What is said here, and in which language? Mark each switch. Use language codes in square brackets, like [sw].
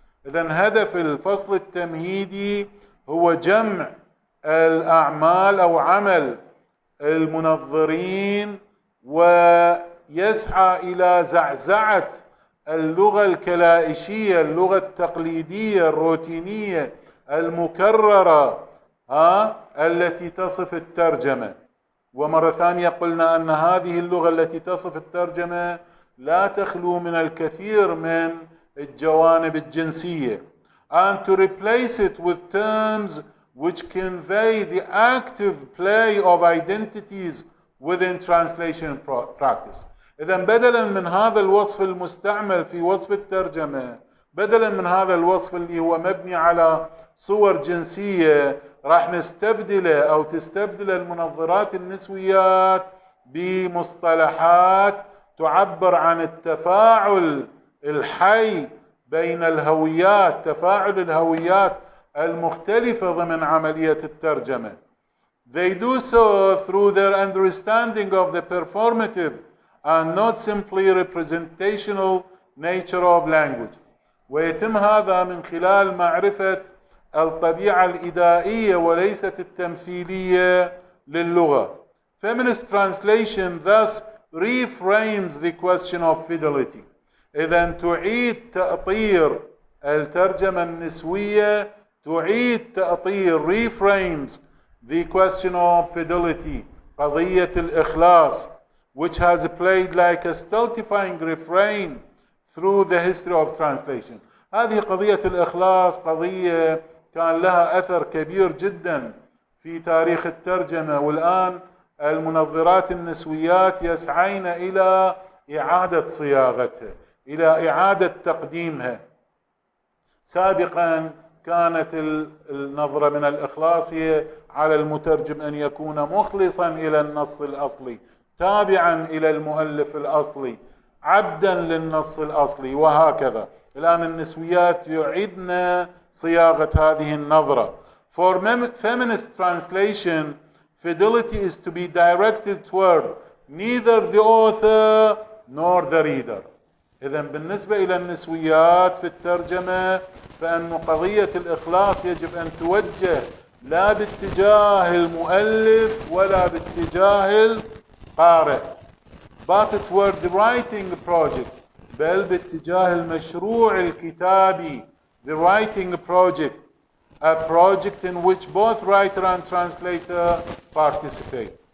[ar] إذن هدف الفصل التمهيدي هو جمع الأعمال أو عمل المنظرين، ويسعى إلى زعزعة اللغة الكلائشية، اللغة التقليدية الروتينية المكررة التي تصف الترجمة. ومرة ثانية قلنا أن هذه اللغة التي تصف الترجمة لا تخلو من الكثير من الجوانب الجنسية. [en] And to replace it with terms which convey the active play of identities within translation practice. [ar] إذن بدلا من هذا الوصف المستعمل في وصف الترجمة، بدلا من هذا الوصف اللي هو مبني على صور جنسية، راح نستبدله أو تستبدل المنظرات النسويات بمصطلحات تعبر عن التفاعل الحي بين الهويات، تفاعل الهويات المختلفة ضمن عملية الترجمة. [en] They do so through their understanding of the performative and not simply representational nature of language. [ar] ويتم هذا من خلال معرفة الطبيعة الإدائية وليست التمثيلية للغة. [en] Feminist translation thus reframes the question of fidelity. [ar] إذن تعيد تأطير الترجمة النسوية، تعيد تأطير [en] reframes the question of fidelity، [ar] قضية الإخلاص، [en] which has played like a stultifying refrain through the history of translation. [ar] هذه قضية الإخلاص قضية كان لها أثر كبير جدا في تاريخ الترجمة، والآن المنظرات النسويات يسعين إلى إعادة صياغتها، إلى إعادة تقديمها. سابقا كانت النظرة من الإخلاص هي على المترجم أن يكون مخلصا إلى النص الأصلي، تابعا إلى المؤلف الأصلي، عبدا للنص الأصلي، وهكذا. الآن النسويات يعيدن صياغة هذه النظرة. [en] For feminist translation, fidelity is to be directed toward neither the author nor the reader. [ar] إذن بالنسبة إلى النسويات في الترجمة فإن قضية الإخلاص يجب أن توجه لا باتجاه المؤلف ولا باتجاه القارئ، [en] but toward the writing project، [ar] بل باتجاه المشروع الكتابي، [en] the writing project، a project in which both writer and translator participate.